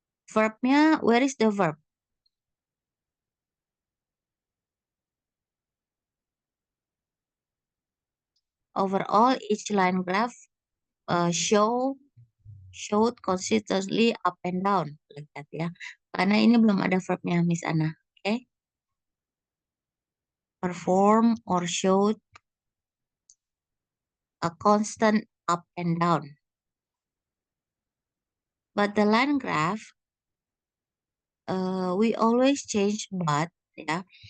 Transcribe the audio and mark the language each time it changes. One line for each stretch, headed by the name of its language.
English: Verbnya, where is the verb? Overall, each line graph showed consistently up and down, like that ya.
Indonesian: Karena ini belum ada verbnya, Miss Anna.
English: Okay? Perform or showed a constant up and down. But the line graph, we always change but, ya.